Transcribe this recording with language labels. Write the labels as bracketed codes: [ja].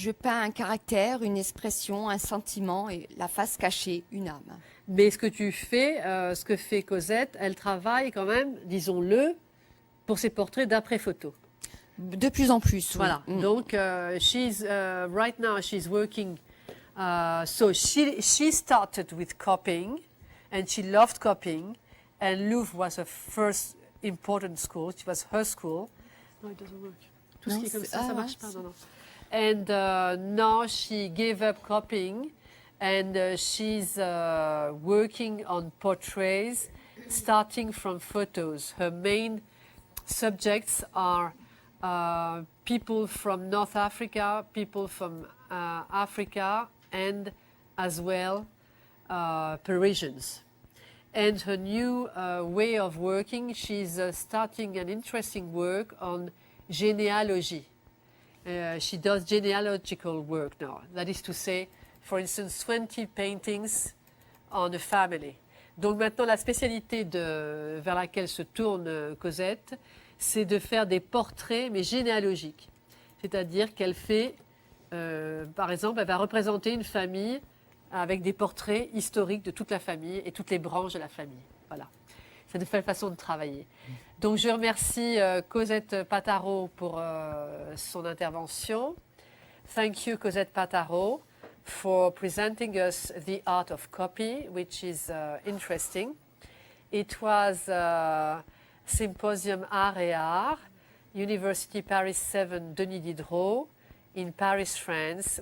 [fr] Je peins un caractère, une expression, un sentiment et la face cachée, une âme. Mais ce que tu fais, ce que fait Cosette, elle travaille quand même, disons-le, pour ses portraits d'après photo. De plus en plus, oui. Voilà. [en] Donc, right now she's working. So she started with copying, and she loved copying, and Louvre was her first important school. It was her school. No, it doesn't work. [fr] Tout ce qui est comme ça, ça marche pas. Non. [en] And now she gave up copying, and she's working on portraits, starting from photos. Her main subjects are people from North Africa, people from Africa, and as well Parisians. And her new way of working, she's starting an interesting work on genealogy. She does genealogical work now. That is to say, for instance, 20 paintings on a family. [fr] Donc maintenant, la spécialité vers laquelle se tourne Cosette, c'est de faire des portraits, mais généalogiques. C'est-à-dire qu'elle fait, par exemple, elle va représenter une famille avec des portraits historiques de toute la famille et toutes les branches de la famille. Voilà. C'est une nouvelle façon de travailler. Donc je remercie Cosette Pataro pour son intervention. [en] Thank you, Cosette Pataro, for presenting us the art of copy, which is interesting. It was Symposium Art et Art, University Paris 7, Denis Diderot, in Paris, France.